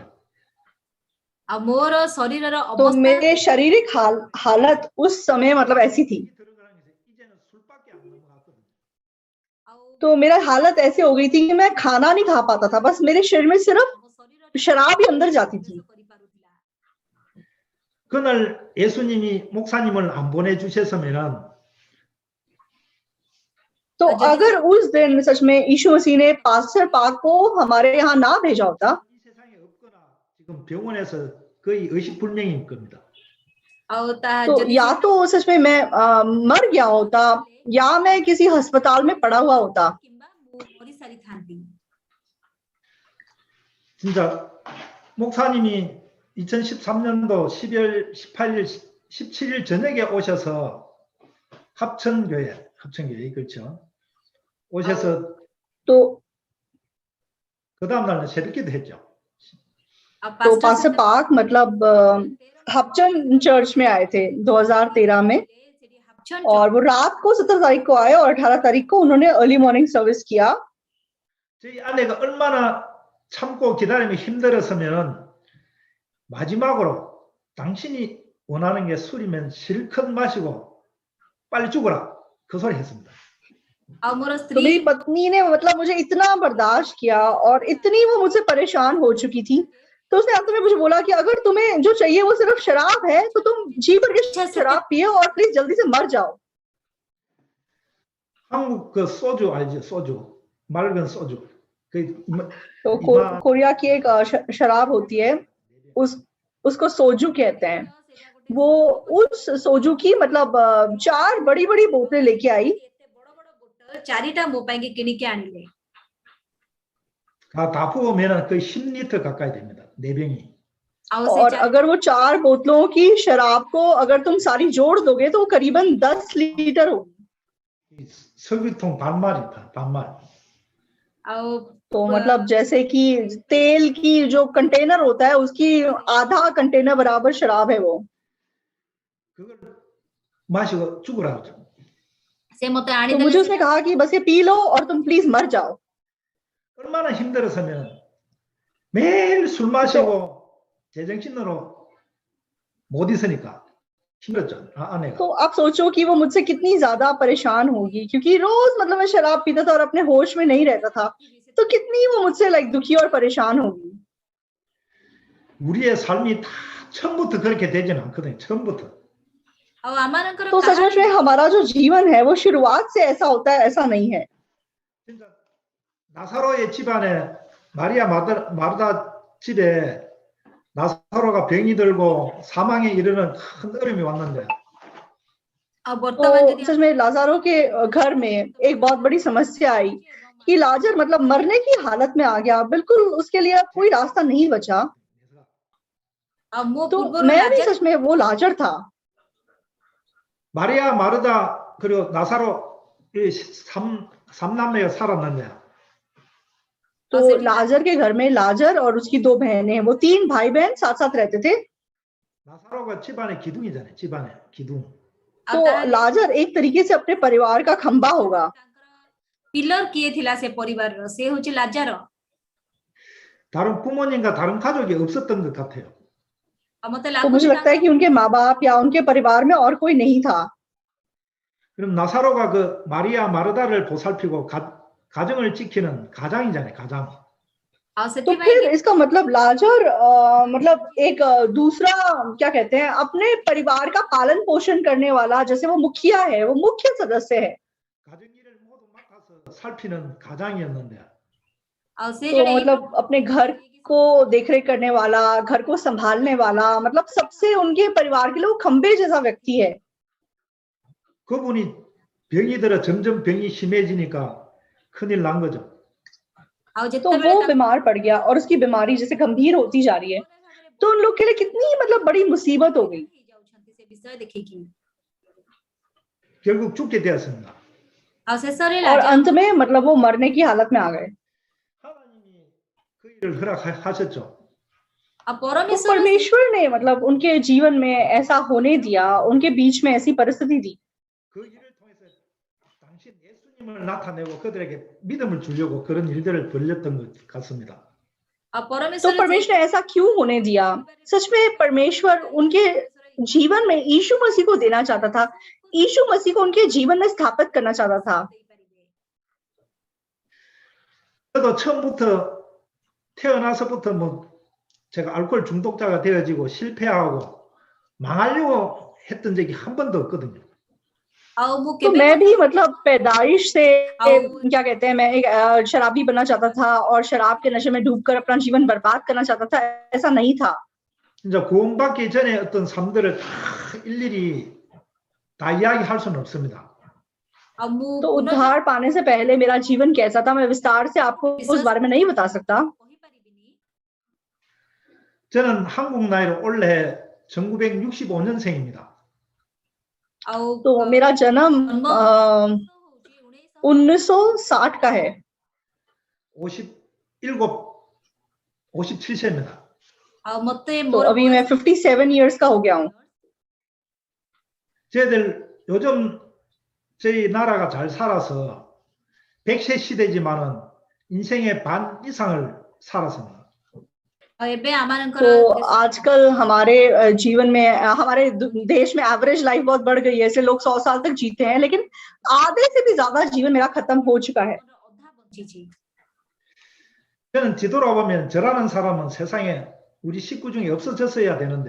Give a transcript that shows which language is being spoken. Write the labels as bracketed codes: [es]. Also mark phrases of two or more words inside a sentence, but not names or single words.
[or] ଆଉ ମୋର ଶରୀରର [hi] तो [or] ଅବସ୍ଥା [hi] मेरे शारीरिक हालत उस समय मतलब ऐसी थी। [ko] 이제는 술밖에 안 넘어갔거든요. [hi] तो मेरा हालत ऐसी हो गई थी कि मैं खाना नहीं खा पाता था, बस मेरे शरीर में सिर्फ शराब ही अंदर जाती थी। [ko] 그날 예수님이 목사님을 안 보내주셨으면 [hi] तो अगर उस दिन सच में यीशु मसीह ने पास्टर पाक को हमारे यहाँ ना भेजा होता, [ko] 이 세상에 없거나 지금 병원에서 거의 의식불명일 겁니다. [or] ଆଉ ତା [hi] तो [or] ଯଦି [hi] या तो सच में मैं मर गया होता या मैं किसी अस्पताल में पड़ा हुआ होता। [or] କିମ୍ବା ମୁଁ ମରିସାରିଥାନ୍ତି। [ko] 진짜 목사님이 2013년도 12월 18일, 17일 저녁에 오셔서 합천교회 그렇죠. 오셔서 [hi] तो [ko] 그 다음날 새벽기도 했죠. [or] ଆଉ [hi] तो पास्टर पाक मतलब हपचन चर्च में आए थे 2013 में, और वो रात को 17 तारीख को आए और 18 तारीख को उन्होंने [en] early morning service [hi] किया। [ko] 저희 아내가 얼마나 참고 기다림이 힘들었으면 마지막으로 당신이 원하는 게 술이면 실컷 마시고 빨리 죽어라 그 소리 했습니다. [or] ଆଉ ମୋର [hi] तो [or] ସ୍ତ୍ରୀ [hi] मेरी पत्नी ने मतलब मुझे इतना बर्दाश्त किया और इतनी वो मुझसे परेशान हो चुकी थी, तो उसने अंत में मुझे बोला कि अगर तुम्हें जो चाहिए वो सिर्फ शराब है तो तुम जी भर के शराब पियो और प्लीज जल्दी से मर जाओ। [ko] 한국 그 소주 알죠? 소주 맑은 소주 [hi] तो कोरिया की एक शराब होती है, उसको सोजू कहते हैं। वो उस सोजू की मतलब 4 बड़ी बड़ी बोतलें लेके आई। [or] ଚାରିଟା ମୋ ପାଇଁ କିଣିକି ଆଣିଲେ। [ko] 다 부으면 거의 10리터 가까이 됩니다. 4병이. [hi] और अगर वो 4 बोतलों की शराब को अगर तुम सारी जोड़ दोगे तो वो करीबन 10 लीटर होगी। [ko] 석유통 반말। [hi] तो मतलब जैसे कि तेल की जो कंटेनर होता है उसकी आधा कंटेनर बराबर शराब है वो। [ko] 그걸 마시고 죽으라 그러죠. [hi] तो मुझे उसने कहा कि बस ये पी लो और तुम प्लीज मर जाओ। [ko] 얼마나 힘들었으면 매일 술 마시고 제정신으로 못 있으니까 힘들었죠. 아내가. [hi] तो आप सोचो कि वो मुझसे कितनी ज्यादा परेशान होगी, क्योंकि रोज मतलब मैं शराब पीता था और अपने होश में नहीं रहता था, तो कितनी वो मुझसे दुखी और परेशान होगी। [ko] 우리의 삶이 다 처음부터 그렇게 되지는 않거든요. 처음부터. [hi] तो सच में हमारा जो जीवन है वो शुरुआत से ऐसा होता है, ऐसा नहीं है। [ko] 나사로의 집안에 마르다 집에 나사로가 병이 들고 사망에 이르는 큰 어려움이 왔는데 [hi] तो सच में लाजारो के घर में एक बहुत बड़ी समस्या आई कि लाजर मतलब मरने की हालत में आ गया, बिल्कुल उसके लिए कोई रास्ता नहीं बचा। तो मैं भी सच में वो लाजर था। [ko] 마리아 마르다 그리고 나사로 이 삼남매가 살았는데 [hi] तो लाजर के घर में लाजर और उसकी 2 बहनें, वो 3 भाई बहन साथ साथ रहते थे। [ko] 나사로가 집안의 기둥이잖아요. 집안의 기둥. [hi] तो लाजर एक तरीके से अपने परिवार का खंबा होगा। पिलर किए थिला से परिवार से होची लाजर। [ko] 다른 부모님과 다른 가족이 없었던 것 같아요. [hi] तो मुझे लगता है कि उनके माँ बाप या उनके परिवार में और कोई नहीं था। [ko] 그럼 나사로가 그 마리아 마르다를 보살피고 가정을 지키는 가장이잖아요. 가장. [hi] तो फिर इसका मतलब लाजर मतलब एक दूसरा क्या कहते हैं, अपने परिवार का पालन पोषण करने वाला, जैसे वो मुखिया है, वो मुख्य सदस्य है। [ko] 가정일을 모두 맡아서 살피는 가장이었는데. [hi] तो मतलब अपने घर को देखरेख करने वाला, घर को संभालने वाला, मतलब सबसे उनके परिवार के लिए वो खंबे जैसा व्यक्ति है। [ko] 그분이 병이 들어 점점 병이 심해지니까 큰일 난 거죠. [hi] तो वो बीमार पड़ गया और उसकी बीमारी जैसे गंभीर होती जा रही है, तो उन लोग के लिए कितनी मतलब बड़ी मुसीबत हो गई। [ko] 결국 죽게 되었습니다. [or] ଆଉ ଶେଷରେ [hi] और [or] ଲାଜର [hi] अंत में मतलब वो मरने की हालत में आ गए। [ko] 하나님이 그 일을 허락하셨죠. [or] ଆଉ [hi] तो [or] ପରମେଶ୍ୱର [hi] परमेश्वर ने मतलब उनके जीवन में ऐसा होने दिया, उनके बीच में ऐसी परिस्थिति दी। [ko] 그 일을 통해서 당신 예수님을 나타내고 그들에게 믿음을 주려고 그런 일들을 벌였던 것 같습니다. [or] ଆଉ [hi] तो [or] ପରମେଶ୍ୱର [hi] परमेश्वर ने ऐसा क्यों होने दिया? सच में परमेश्वर उनके जीवन में यीशु मसीह को देना चाहता था, यीशु मसीह को उनके जीवन में स्थापित करना चाहता था। [ko] 저도 처음부터 태어나서부터 뭐 제가 알코올 중독자가 되어지고 실패하고 망하려고 했던 적이 한 번도 없거든요. [or] ଆଉ ମୁଁ [hi] तो [or] କେବେ [hi] मैं भी मतलब पैदाइश से [or] ଆଉ [hi] क्या कहते हैं, मैं एक शराबी बनना चाहता था और शराब के नशे में डूबकर अपना जीवन बर्बाद करना चाहता था, ऐसा नहीं था। [ko] 이제 구원받기 전에 어떤 삶들을 다 일일이 다 이야기할 수는 없습니다. [or] ଆଉ ମୁଁ [hi] तो [or] ପୁନର୍ଜନ୍ମ [hi] उद्धार पाने से पहले मेरा जीवन कैसा था, मैं विस्तार से आपको उस बारे में नहीं बता सकता। [or] କହିପାରିବିନି। [ko] 저는 한국 나이로 올해 1965년생입니다. [or] ଆଉ [hi] तो मेरा जन्म जन्म 1960 का है। [ko] 57, 57세입니다. [or] ଆଉ ମତେ [hi] तो [or] ମୋର [hi] अभी मैं 57 इयर्स का हो गया हूँ। [ko] 저희들 요즘 저희 나라가 잘 살아서 100세 시대지만은 인생의 반 이상을 살았습니다. [or] ଆଉ ଏବେ ଆମମାନଙ୍କର [hi] तो आजकल हमारे जीवन में हमारे देश में [en] average life [hi] बहुत बढ़ गई है, ऐसे लोग 100 साल तक जीते हैं, लेकिन आधे से भी ज्यादा जीवन मेरा खत्म हो चुका है। [or] ଅଧା ବଞ୍ଚିଛି। [ko] 저는 뒤돌아보면 저라는 사람은 세상에 우리 식구 중에 없어졌어야 되는데